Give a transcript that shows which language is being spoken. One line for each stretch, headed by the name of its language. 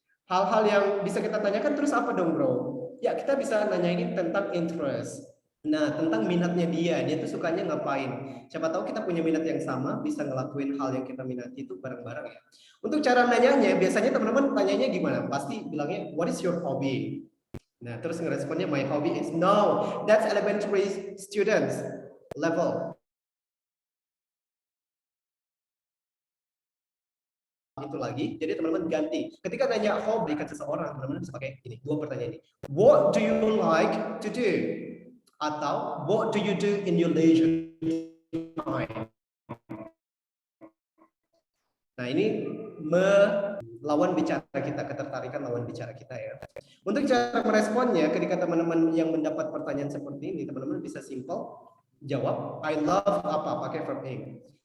Indonesian: Hal-hal yang bisa kita tanyakan terus apa dong bro? Ya kita bisa nanyain tentang interest. Nah, tentang minatnya dia tuh sukanya ngapain. Siapa tahu kita punya minat yang sama, bisa ngelakuin hal yang kita minati itu bareng-bareng ya. Untuk cara nanyanya, biasanya teman-teman tanyanya gimana? Pasti bilangnya,
English: what is your hobby?
Indonesian: Nah, terus ngeresponnya,
English: my hobby is, no, that's elementary students level.
Indonesian: Itu lagi, jadi teman-teman ganti. Ketika nanya hobi ke seseorang, teman-teman bisa pakai ini, 2 pertanyaan ini.
English: What do you like to do? Atau what do you do in your leisure time?
Indonesian: Nah, ini melawan bicara kita, ketertarikan lawan bicara kita ya. Untuk cara meresponnya, ketika teman-teman yang mendapat pertanyaan seperti ini, teman-teman bisa simple jawab,
English: I love
Indonesian: apa, pakai verb ing.